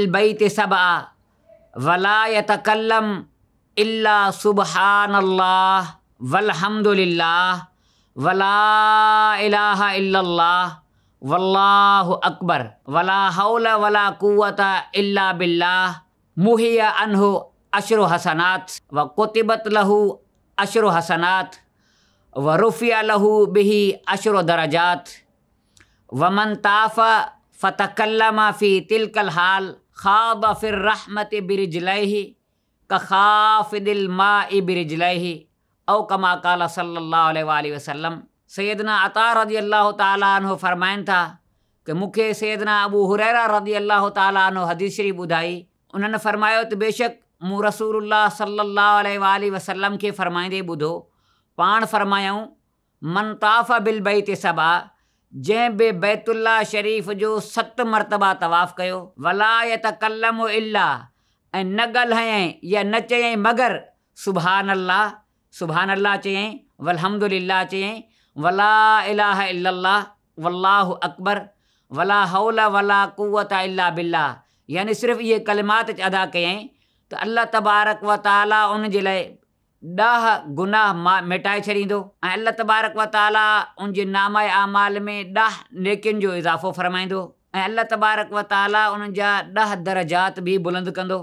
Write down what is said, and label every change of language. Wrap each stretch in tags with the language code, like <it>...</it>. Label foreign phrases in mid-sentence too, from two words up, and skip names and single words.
<ar>البيت سبعا ولا يتكلم إلا سبحان الله والحمد لله ولا إله إلا الله والله أكبر ولا حول ولا قوة إلا بالله محي عنه عشر حسنات وكتبت له عشر حسنات ورفع له بها عشر درجات ومن طاف فتكلم في تلك الحال خاض في الرحمة برجليه كخائض الماء برجليه أو كما قال صلى الله عليه وسلم.</ar> <sd>सैयदना अता</sd> <ar>رضي الله تعالى عنه</ar> <sd>फरमाइनि था कि मूंखे सैयदना अबू हुरैरा</sd> <ar>رضي الله تعالى عنه</ar> <sd>हदीस शरीफ़ ॿुधाई। उन्हनि फरमायो त बेशक मूं रसूलुल्लाह</sd> <ar>صلى الله عليه وسلم</ar> <sd>खे फरमाईंदे ॿुधो, पाण फरमायूं</sd> <ar>من طاف بالبيت سبعا,</ar> <sd>जंहिं बि बैतुल्ला शरीफ़ जो 7 मरतबा तवाफ़ कयो,</sd> <ar>ولا يتكلم إلا,</ar> <sd>ऐं न ॻाल्हायईं या न चयईं मगर सुभानल्लाह, सुभानल्लाह चयईं, वल्हम्दुलिल्लाह चयईं,</sd> <ar>ولا إله إلا الله والله أكبر ولا حول ولا قوة إلا بالله,</ar> <sd>यानी सिर्फ़ु इहे कलिमात अदा कयईं त</sd> <ar>الله تبارك وتعالى</ar> <sd>उन जे लाइ 10 गुनाह मिटाए छॾींदो ऐं</sd> <ar>الله تبارك وتعالى</ar> <sd>उन जे नामाए आमाल में 10 नेकियुनि जो इज़ाफ़ो फ़रमाईंदो ऐं</sd> <ar>الله تبارك وتعالى</ar> <sd>उन्हनि जा 10 दरजात बि बुलंद कंदो।</sd>